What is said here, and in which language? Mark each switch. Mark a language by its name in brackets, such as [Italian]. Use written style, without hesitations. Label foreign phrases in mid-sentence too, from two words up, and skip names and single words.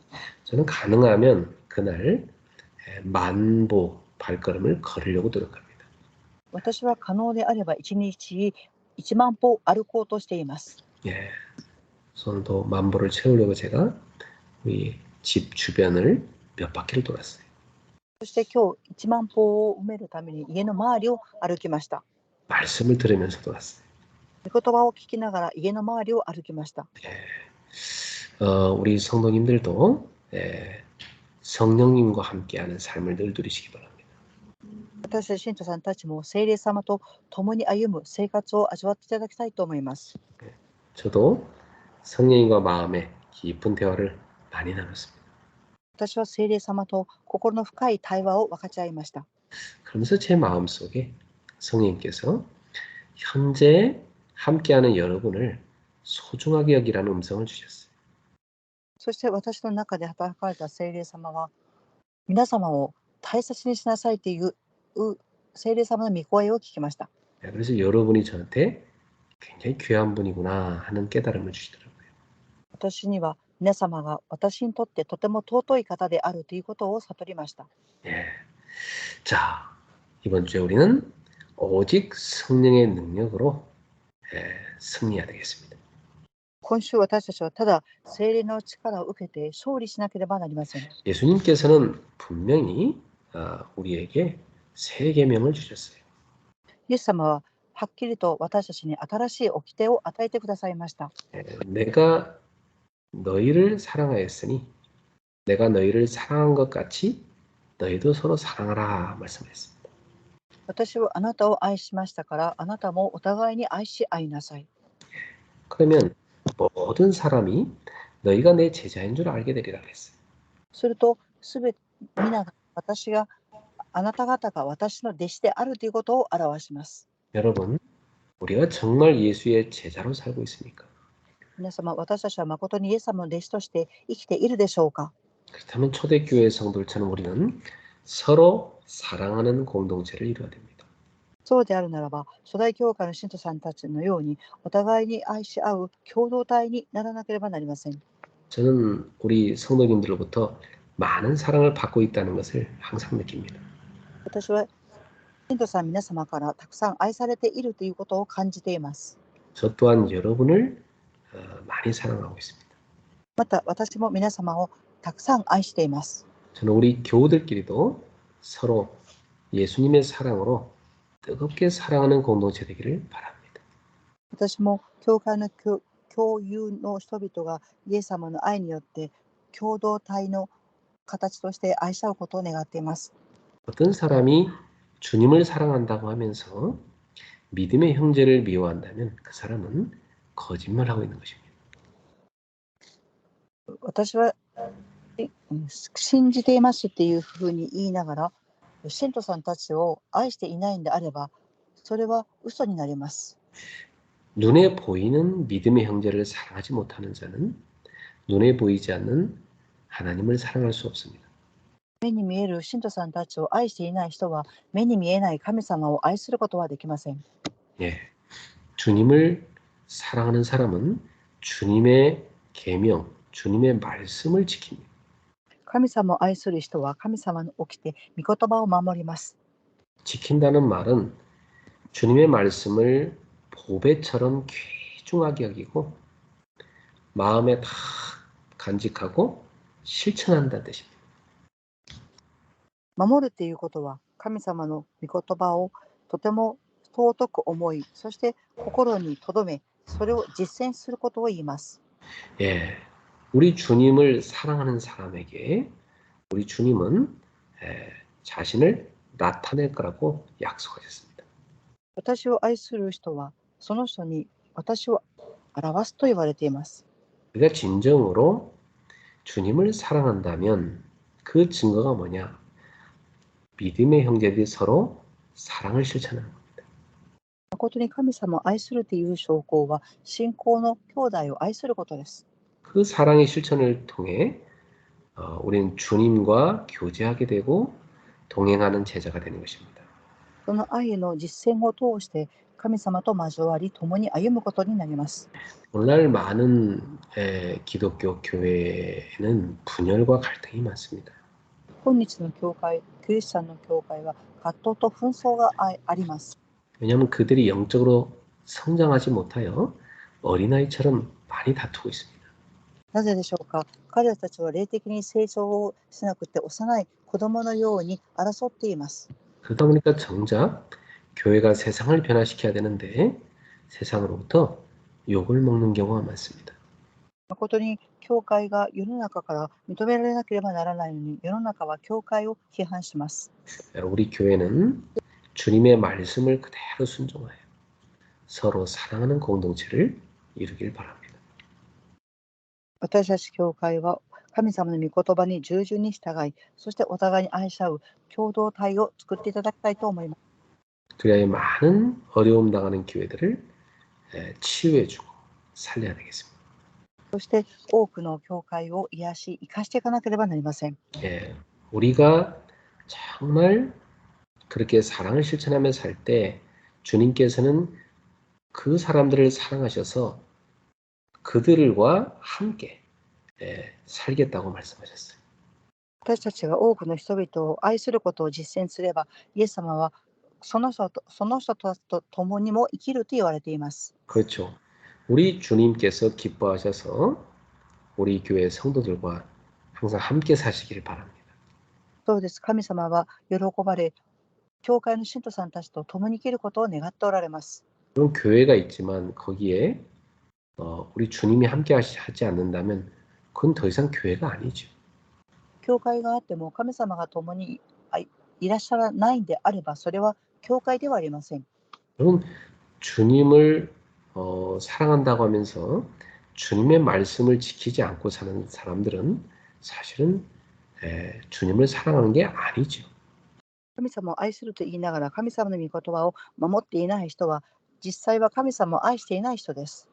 [Korean] 저는 가능하면 그날 만보 발걸음을 걸으려고 노력합니다. [Japanese] 私は可能であれば1日1万歩歩こうとしています。 [Korean] 예, 오늘도 만보를 채우려고 제가 우리 집 주변을 몇 바퀴를 돌았어요. [Japanese] そして今日1万歩を埋めるために家の周りを歩きました。 [Korean] 말씀을 들으면서 돌았어요. [Japanese] 御言葉を聞きながら家の周りを歩きました。 [Korean] 우리 성도님들도 성령님과 함께하는 삶을 늘 누리시기 바랍니다. [Japanese] 私たち信徒さんたちも聖霊様と共に歩む生活を味わっていただきたいと思います。 [Korean] 저도 성령님과 마음의 깊은 대화를 많이 나눴습니다. [Japanese] 私は聖霊様と心の深い対話を分かち合いました。 [Korean] 그러면서 제 마음속에 성령님께서 현재 함께하는 여러분을 소중하게 여기라는 음성을 주셨어요. [Japanese] そして私の中で働かれた聖霊様は、皆様を大切にしなさいという聖霊様の御声を聞きました。 [Korean] 그래서 여러분이 저한테 굉장히 귀한 분이구나 하는 깨달음을 주시더라고요. [Japanese] 私には皆様が私にとってとても尊い方であるということを悟りました。 [Korean] 예. 자, 이번 주에 우리는 오직 성령의 능력으로 승리해야 되겠습니다. [Japanese] 今週私たちはただ聖霊の力を受けて勝利しなければなりません。 [Korean] 예수님께서는 분명히 우리에게 새 계명을 주셨어요. [Japanese] イエス様ははっきりと私たちに新しい掟を与えてくださいました。 [Korean] 내가 너희를 사랑하였으니 내가 너희를 사랑한 것 같이 너희도 서로 사랑하라 말씀했습니다. [Japanese] 私はあなたを愛しましたから、あなたもお互いに愛し合いなさい。 [Korean] 그러면 모든 사람이 너희가 내 제자인 줄 알게 되리라 그랬어요. [Japanese] すると、すべて皆があなた方が私の弟子であるということを表します。 [Korean] 여러분, 우리가 정말 예수의 제자로 살고 있습니까? [Japanese] 皆様、私たちは誠にイエス様の弟子として生きているでしょうか？ [Korean] 그렇다면 초대교회 성도들처럼 우리는 서로 사랑하는 공동체를 이루어야 됩니다. [Japanese] そうであるならば、初代教会の信徒さんたちのように、お互いに愛し合う共同体にならなければなりません。 [Korean] 저는 우리 성도님들로부터 많은 사랑을 받고 있다는 것을 항상 느낍니다. [Japanese] 私は信徒さん皆様からたくさん愛されているということを感じています。 [Korean] 저 또한 여러분을 많이 사랑하고 있습니다. [Japanese] また私も皆様をたくさん愛しています。 [Korean] 저는 우리 교우들끼리도 서로 예수님의 사랑으로 뜨겁게 사랑하는 공동체 되기를 바랍니다. [Japanese] 私も教会の共有の人々がイエス様の愛によって共同体の形として愛し合うことを願っています。 [Korean] 어떤 사람이 주님을 사랑한다고 하면서 믿음의 형제를 미워한다면 그 사람은 거짓말하고 있는 것입니다. [Japanese] 私は信じていますっていうふうに言いながら、信徒さんたちを愛していないんであれば、それは嘘になります。 [Korean] 눈에 보이는 믿음의 형제를 사랑하지 못하는 자는 눈에 보이지 않는 하나님을 사랑할 수 없습니다. [Japanese] 目に見える信徒さんたちを愛していない人は、目に見えない神様を愛することはできません。 [Korean] 예, 주님을 사랑하는 사람은 주님의 계명, 주님의 말씀을 지킵니다. [Japanese] 神様を愛する人は神様に起きて御言葉を守ります。 [Korean] 지킨다는 말은 주님의 말씀을 보배처럼 귀중하게 여기고 마음에 다 간직하고 실천한다는 뜻입니다. [Japanese] 守るということは、神様の御言葉をとても尊く思い、そして心に留め、それを実践することを言います。 [Korean] 예, 우리 주님을 사랑하는 사람에게 우리 주님은 자신을 나타낼 거라고 약속하셨습니다. [Japanese] 私を愛する人は、その人に私を表すと言われています。 [Korean] 우리가 진정으로 주님을 사랑한다면 그 증거가 뭐냐? 믿음의 형제들이 서로 사랑을 실천하는 겁니다. [Japanese] 誠に神様を愛するという証拠は、信仰の兄弟を愛することです。 [Korean] 그 사랑의 실천을 통해 우리는 주님과 교제하게 되고 동행하는 제자가 되는 것입니다. [Japanese] その愛の実践を通して、神様と交わり、共に歩むことになります。 [Korean] 오늘날 많은 기독교 교회에는 분열과 갈등이 많습니다. [Japanese] 今日の教会、クリスチャンの教会は葛藤と紛争があります。 [Korean] 왜냐하면 그들이 영적으로 성장하지 못하여 어린아이처럼 많이 다투고 있습니다. [Japanese] なぜでしょうか。彼らたちは霊的に成長をしなくて幼い子供のように争っています。 [Korean] 그러다 보니까 정작 교회가 세상을 변화시켜야 되는데 세상으로부터 욕을 먹는 경우가 많습니다. [Japanese] 誠に教会が世の中から認められなければならないのに、世の中は教会を批判します。 [Korean] 우리 교회는 주님의 말씀을 그대로 순종하여 서로 사랑하는 공동체를 이루길 바랍니다. [Japanese] 私たち教会は神様の御言葉に従順に従い、そしてお互いに愛し合う共同体を作っていただきたいと思います。 [Korean] 그래야 많은 어려움 당하는 교회들을 치유해주고 살려야 되겠습니다. [Japanese] そして多くの教会を癒し、生かしていかなければなりません。 [Korean] 예, 우리가 정말 그렇게 사랑을 실천하며 살 때 주님께서는 그 사람들을 사랑하셔서 그들과 함께 살겠다고 말씀하셨어요. [Japanese] 私たちが多くの人々を愛することを実践すれば、イエス様はその人たちと共にも生きると言われています。 [Korean] 그렇죠. 우리 주님께서 기뻐하셔서 우리 교회 성도들과 항상 함께 사시기를 바랍니다. [Japanese] そうです。神様は喜ばれ、教会の信徒さんたちと共に生きることを願っておられます。 [Korean] 그런 교회가 있지만 거기에 우리 주님이 함께 하지 않는다면 그건 더 이상 교회가 아니죠. [Japanese] 教会があっても神様が共にいらっしゃらないんであれば、それは教会ではありません。 [Korean] 여러분 주님을 사랑한다고 하면서 주님의 말씀을 지키지 않고 사는 사람들은 사실은 주님을 사랑하는 게 아니죠. [Japanese] 神様を愛すると言いながら神様の御言葉を守っていない人は、実際は神様を愛していない人です。